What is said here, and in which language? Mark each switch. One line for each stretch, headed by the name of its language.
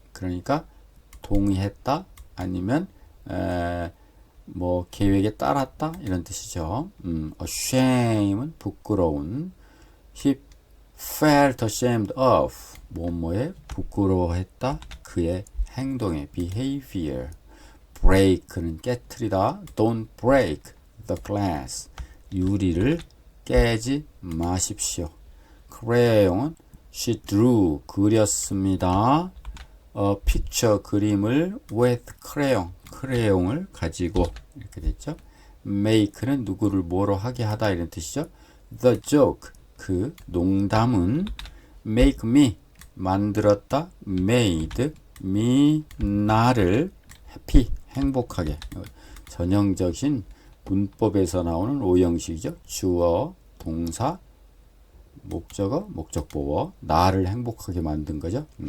Korean: 그러니까 동의했다. 아니면 뭐 계획에 따랐다 이런 뜻이죠. ashame은 부끄러운.
English: He felt ashamed of
Korean: 뭐뭐에 부끄러워했다. 그의 행동의 behavior. break는 깨트리다.
English: Don't break the glass.
Korean: 유리를 깨지 마십시오. crayon은
English: she drew
Korean: 그렸습니다. picture 그림을 with crayon을 가지고 이렇게 됐죠. make는 누구를 뭐로 하게 하다 이런 뜻이죠.
English: the joke
Korean: 그 농담은
English: make me
Korean: 만들었다.
English: made me
Korean: 나를
English: happy
Korean: 행복하게. 전형적인 문법에서 나오는 오형식이죠. 주어, 동사, 목적어, 목적보어. 나를 행복하게 만든 거죠.